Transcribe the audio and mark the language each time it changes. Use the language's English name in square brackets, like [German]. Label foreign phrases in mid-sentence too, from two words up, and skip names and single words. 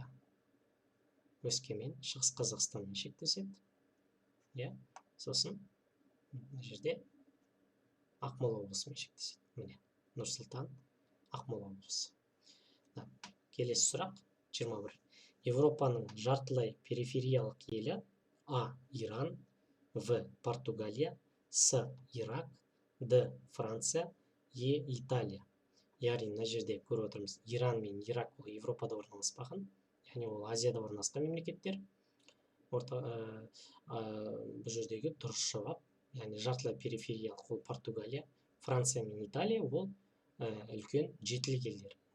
[Kazakh] Өскемен, Шығыс Қазақстанмен шектеседі. Сосын мына жерде Ақмола облысымен шектеседі. Міне, Нұр-Сұлтан, Ақмола облысы. Келесі сұрақ 21. Европаның жартылай перифериялық елі: А. Иран, В. Португалия, С. Ирак, Д. Франция, Е. Италия. Яғни мына жерде көріп отырмыз, Иран мен Ирак ол Европада орналаспаған, яғни ол Азияда орналасқан мемлекеттер. Бұл жердегі дұрыс жауап, яғни жартылай перифериялық ол Португалия, Франция мен Италия ол үлкен жетілік елдер.